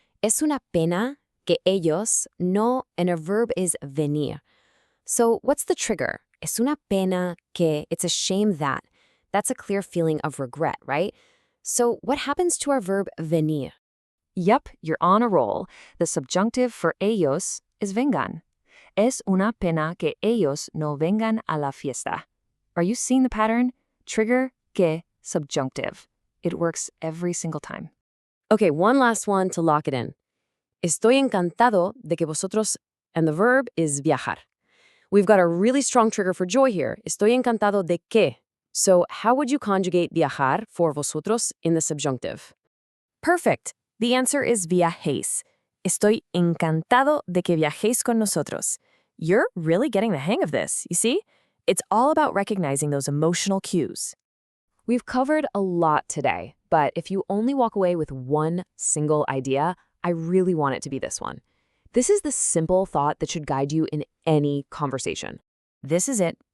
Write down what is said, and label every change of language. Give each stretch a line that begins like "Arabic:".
Spanish: Es una pena que ellos no,
English: and a verb is
Spanish: venir.
English: So what's the trigger?
Spanish: Es una pena que,
English: it's a shame that. That's a clear feeling of regret, right? So what happens to our verb venir? Yep, you're on a roll. The subjunctive for ellos is vengan.
Spanish: Es una pena que ellos no vengan a la fiesta.
English: Are you seeing the pattern? Trigger, que, subjunctive. It works every single time. Okay, one last one to lock it in.
Spanish: Estoy encantado de que vosotros,
English: and the verb is viajar. We've got a really strong trigger for joy here.
Spanish: Estoy encantado de qué.
English: So how would you conjugate viajar for vosotros in the subjunctive? Perfect. The answer is viajéis.
Spanish: Estoy encantado de que viajéis con nosotros.
English: You're really getting the hang of this, you see? It's all about recognizing those emotional cues. We've covered a lot today, but if you only walk away with one single idea, I really want it to be this one. This is the simple thought that should guide you in any conversation. This is it.